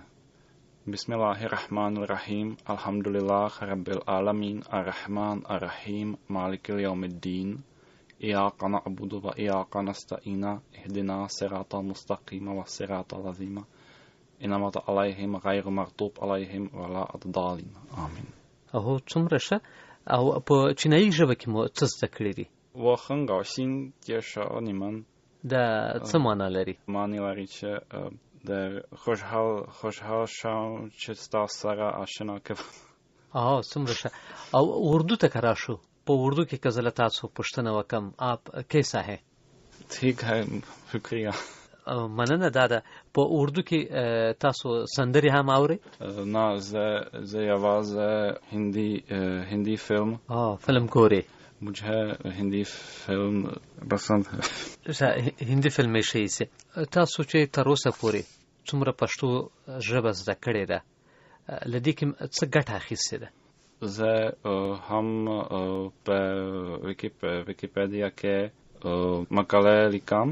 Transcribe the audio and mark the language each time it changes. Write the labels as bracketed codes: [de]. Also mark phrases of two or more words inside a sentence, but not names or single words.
[ar] بسم الله الرحمن الرحیم، الحمد لله رب العالمین، الرحمن الرحیم، مالک یوم الدین، ایاک نعبد و ایاک نستعین، اهدنا الصراط المستقیم والصراط العظیم، انعمت علیهم غیر مغضوب علیهم ولا الضالین، آمین. [ps] او څومره ښه. او په چینایي ژبه کې مو څه زده کړي دي؟ [zh] 我很高兴介绍你们. [ps] دا څه معنا لري؟ معنی لري چې د خوشحال شم چې ستاسو سره آشنا کوم. څومره ښه. او اردو ته که راشو، په اردو کې که زه له تاسو پوښتنه وکړم، [ur] آپ کیسا ہے؟ ٹھیک ہے، شکریہ. [ps] مننه. دا ده په اردو کې تاسو سندرې هم اورئ؟ نه، زه یوازې هندی فلم ګورئ. [ur] مجھے هندی فلم پسند ہے. [ps] هندي فلم یې ښه ایسي. تاسو چې تر اوسه پورې څومره پښتو ژبه زده کړې ده، له دې کې څه ګټه اخیستې ده؟ زه هم په ویکیپیډیا کې مقاله لیکم.